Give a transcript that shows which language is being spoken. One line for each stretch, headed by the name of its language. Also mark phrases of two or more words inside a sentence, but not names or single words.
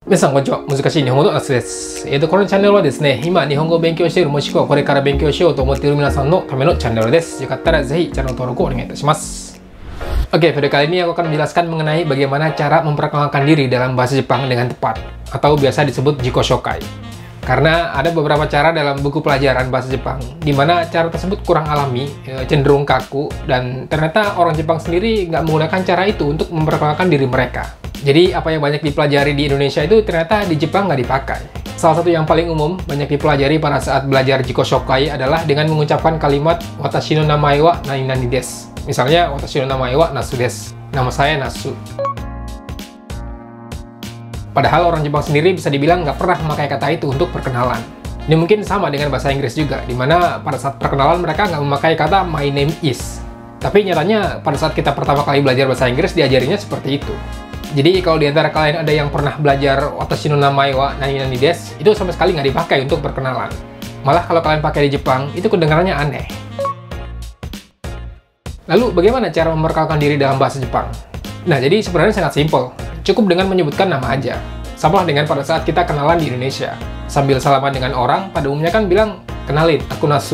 Japanese: 皆さんこんにちは。難しい日本語のなすです。このチャンネルはですね、今日本語を勉強しているもしくはこれから勉強しようと思っている皆さんのためのチャンネルです。よかったらぜひチャンネル登録をお願いいたします。
Indonesian: Oke, video kali ini aku akan menjelaskan mengenai bagaimana cara memperkenalkan diri dalam bahasa Jepang dengan tepat atau biasa disebut
Japanese: 自己紹介.
Indonesian: Karena ada beberapa cara dalam buku pelajaran bahasa Jepang di mana cara tersebut kurang alami, cenderung kaku, dan ternyata orang Jepang sendiri nggak menggunakan cara itu untuk memperkenalkan diri mereka. Jadi apa yang banyak dipelajari di Indonesia itu ternyata di Jepang nggak dipakai. Salah satu yang paling umum banyak dipelajari pada saat belajar
Japanese: 自己紹介
Indonesian: adalah dengan mengucapkan kalimat
Japanese: 私の名前は何です.
Indonesian: Misalnya
Japanese: 私の名前はナスです.
Indonesian: Nama saya Nasu. Padahal orang Jepang sendiri bisa dibilang nggak pernah memakai kata itu untuk perkenalan. Ini mungkin sama dengan bahasa Inggris juga, di mana pada saat perkenalan mereka nggak memakai kata
English: my name is.
Indonesian: Tapi nyatanya pada saat kita pertama kali belajar bahasa Inggris diajarinya seperti itu. Jadi kalau di antara kalian ada yang pernah belajar
Japanese: 私の名前は何です,
Indonesian: itu sama sekali nggak dipakai untuk perkenalan. Malah kalau kalian pakai di Jepang, itu kedengarannya aneh. Lalu bagaimana cara memperkenalkan diri dalam bahasa Jepang? Nah, jadi sebenarnya sangat simpel. Cukup dengan menyebutkan nama aja. Sama dengan pada saat kita kenalan di Indonesia. Sambil salaman dengan orang, pada umumnya kan bilang, kenalin, aku Nasu.